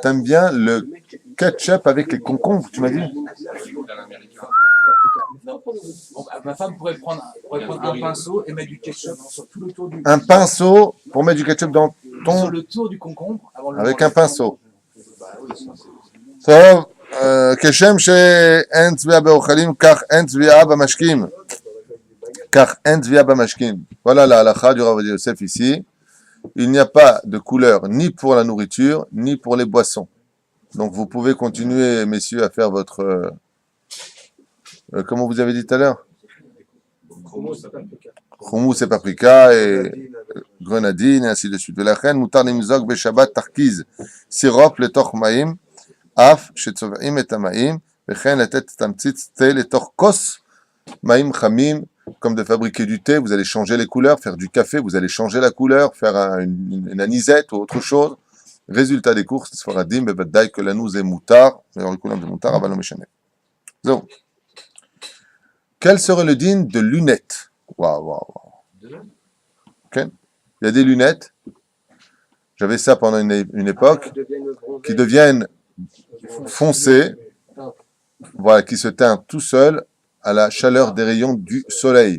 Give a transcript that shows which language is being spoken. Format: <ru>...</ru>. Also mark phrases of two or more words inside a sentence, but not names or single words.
<fr>T'aimes bien le ketchup avec les concombres, tu m'as dit? Non. Donc, ma femme pourrait prendre un pinceau et mettre du ketchup sur tout le tour du. Un pinceau pour mettre du ketchup dans Sur ton... le tour du concombre. Avec un pinceau. Bah oui,</fr> <he>טוב, כשם שאין צביעה באוכלים, כך אין צביעה במשקים. כך אין צביעה במשקים.</he> <fr>Voilà la halakha du Rav Ovadia Yosef ici. Il n'y a pas de couleur ni pour la nourriture, ni pour les boissons. Donc vous pouvez continuer, messieurs, à faire votre... comment vous avez dit tout à l'heure? Hummus et paprika et grenadine et ainsi de suite.</fr> <he>ולכן מותר למזוג בשבת תרכיז סירופ לתוך מים, אף שצובעים את המים, וכן לתת תמצית תה לתוך כוס מים חמים,</he> <fr>comme de fabriquer du thé, vous allez changer les couleurs, faire du café, vous allez changer la couleur, faire une anisette ou autre chose. Résultat des courses,</fr> <he>ספרדים בוודאי que לנו זה מותר, alors לכולם זה מותר, אבל לא משנה. זהו.</he> <fr>Quel serait le din de lunettes? Waouh. Okay. Il y a des lunettes. J'avais ça pendant une époque qui deviennent foncées, voilà, qui se teintent tout seuls à la chaleur des rayons du soleil.</fr>